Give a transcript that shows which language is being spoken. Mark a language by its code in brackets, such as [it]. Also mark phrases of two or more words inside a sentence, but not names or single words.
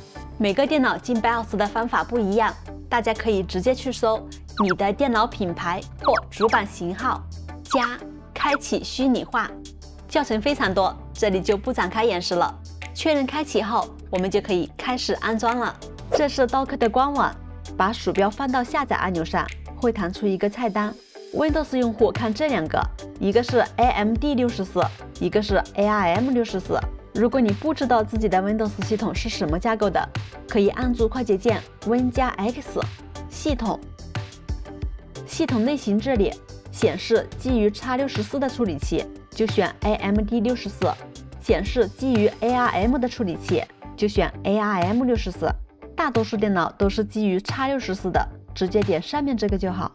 [zh] 每個電腦進 BIOS 的方法不一樣，大家可以直接去搜你的電腦品牌或主板型號加開啟虛擬化，教程非常多，這裡就不展開演示了。確認開啟後，我們就可以開始安裝了。這是 Docker 的官網，把鼠標放到下載按鈕上，會彈出一個菜單。Windows 用戶看這兩個，一個是 AMD64， 一個是 ARM64。如果你不知道自己的 Windows 系統是什麼架構的，可以按住快捷鍵 Win 加 X 系統類型，這裡顯示基於 X64 的處理器，就選 AMD64。顯示基於 ARM 的處理器，就選 ARM64。大多數電腦都是基於 X64 的，直接點上面這個就好。